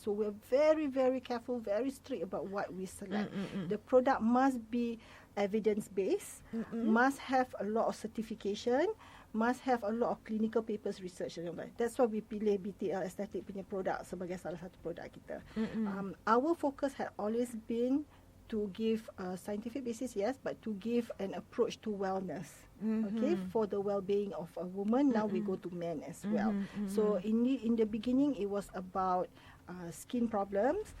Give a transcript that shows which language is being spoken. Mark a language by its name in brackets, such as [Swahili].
[English] So we're very very careful, very strict about what we select. The product must be evidence based, must have a lot of certification, must have a lot of clinical papers research. That's why we [Indonesian] pilih BTL Aesthetic punya produk sebagai salah satu produk kita. [English] Our focus had always been to give scientific basis, yes, but to give an approach to wellness. Okay, for the well-being of a woman. Now we go to men as well. So in the beginning it was about skin problems.